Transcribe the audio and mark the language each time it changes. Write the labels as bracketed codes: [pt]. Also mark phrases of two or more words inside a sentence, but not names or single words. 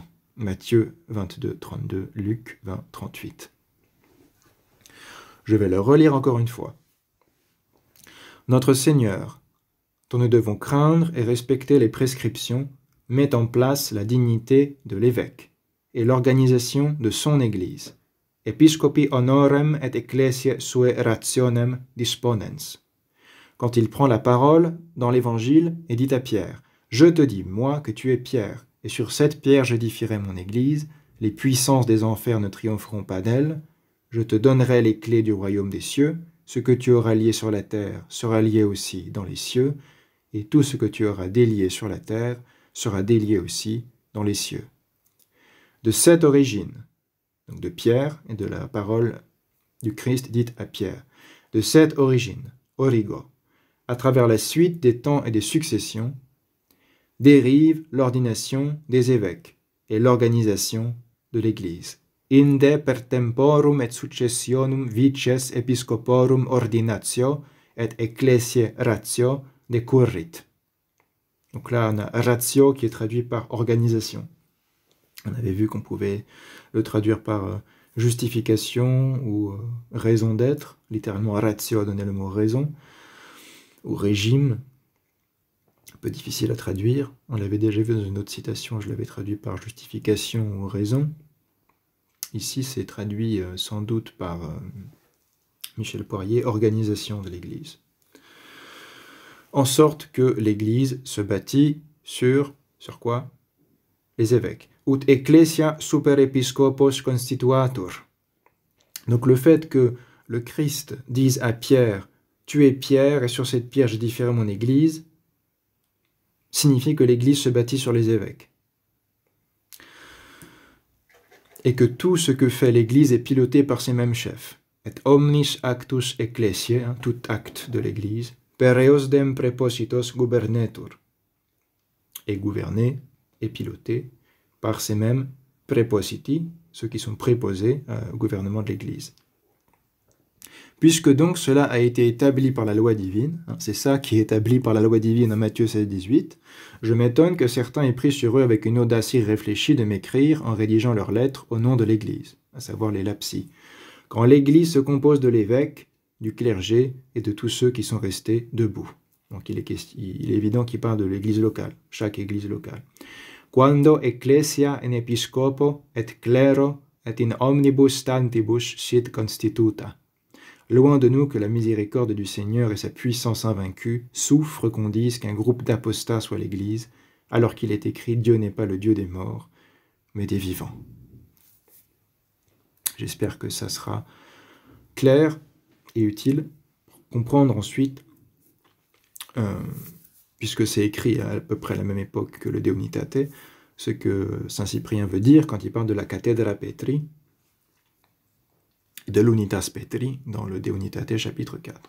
[fr] Matthieu 22, 32, Luc 20, 38. Je vais le relire encore une fois. Notre Seigneur, dont nous devons craindre et respecter les prescriptions, met en place la dignité de l'évêque et l'organisation de son Église. [la] Episcopi honorem et ecclesiae sue rationem disponens. [fr] Quand il prend la parole dans l'Évangile et dit à Pierre, « Je te dis, moi, que tu es Pierre, et sur cette pierre j'édifierai mon Église, les puissances des enfers ne triompheront pas d'elle, je te donnerai les clés du royaume des cieux, ce que tu auras lié sur la terre sera lié aussi dans les cieux, et tout ce que tu auras délié sur la terre sera délié aussi dans les cieux. » De cette origine, donc de Pierre et de la parole du Christ dite à Pierre, de cette origine, origo, à travers la suite des temps et des successions, dérive l'ordination des évêques et l'organisation de l'Église. [la] Inde per temporum et successionum vices episcoporum ordinatio et ecclesiae ratio decurrit. [fr] Donc là, on a ratio qui est traduit par organisation. On avait vu qu'on pouvait le traduire par justification ou raison d'être. Littéralement, ratio a donné le mot raison, ou régime. Un peu difficile à traduire. On l'avait déjà vu dans une autre citation, je l'avais traduit par justification ou raison. Ici, c'est traduit sans doute par Michel Poirier, organisation de l'Église. En sorte que l'Église se bâtit sur quoi? Les évêques. [la] Ut ecclesia super episcopos constituatur. [fr] Donc le fait que le Christ dise à Pierre, tu es Pierre et sur cette pierre j'édifierai mon Église, signifie que l'Église se bâtit sur les évêques. Et que tout ce que fait l'Église est piloté par ses mêmes chefs. [la] Et omnis actus ecclesiae, [fr] tout acte de l'Église, [la] per eosdem prepositos gubernetur, [fr] est gouverné et piloté par ces mêmes prépositi, ceux qui sont préposés au gouvernement de l'Église. Puisque donc cela a été établi par la loi divine, c'est ça qui est établi par la loi divine en Matthieu 16, 18, je m'étonne que certains aient pris sur eux avec une audace irréfléchie de m'écrire en rédigeant leurs lettres au nom de l'Église, à savoir les lapsi. Quand l'Église se compose de l'évêque, du clergé et de tous ceux qui sont restés debout. Donc il est évident qu'il parle de l'Église locale, chaque Église locale. [la] Quando ecclesia in episcopo et clero et in omnibus tantibus sit constituta. [fr] Loin de nous que la miséricorde du Seigneur et sa puissance invaincue souffrent qu'on dise qu'un groupe d'apostats soit l'Église, alors qu'il est écrit « Dieu n'est pas le Dieu des morts, mais des vivants ». J'espère que ça sera clair et utile pour comprendre ensuite, puisque c'est écrit à peu près à la même époque que le De Unitate, ce que saint Cyprien veut dire quand il parle de la [la] Cathedra Petri, [fr] de l' [la] Unitas Petri, [fr] dans le De Unitate chapitre 4.